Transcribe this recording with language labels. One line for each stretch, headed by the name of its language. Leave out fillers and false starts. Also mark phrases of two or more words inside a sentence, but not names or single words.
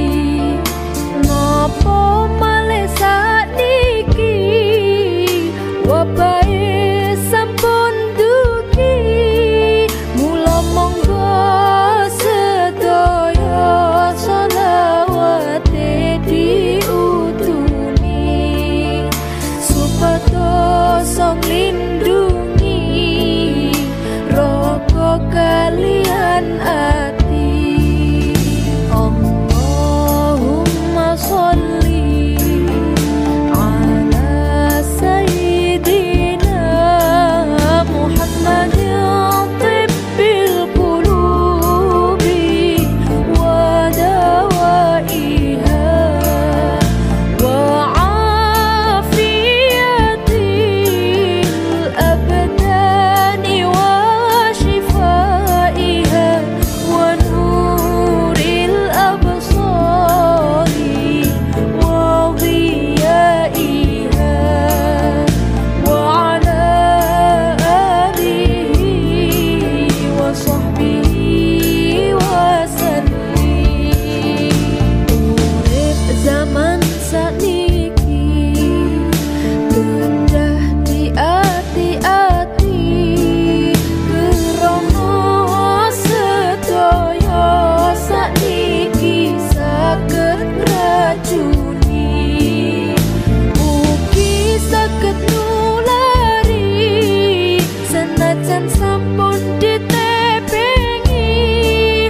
Javanese: Napa malih sakniki wabahe sampun dugi, mula monggo sedaya sholawate diutuni supados nglindungi raga kaliyan ati.
Arabic: اللهم صل على سيدنا محمد طب القلوب ودوائها وعافية الأبدان وشفائها ونور الأبصار وضيائها وعلى آله وصحبه وسلم.
Javanese: Urip zaman sakniki kedah diati-ati krana sedaya sakniki saged racuni, ugi saged nulari senajan sampun ditebengi.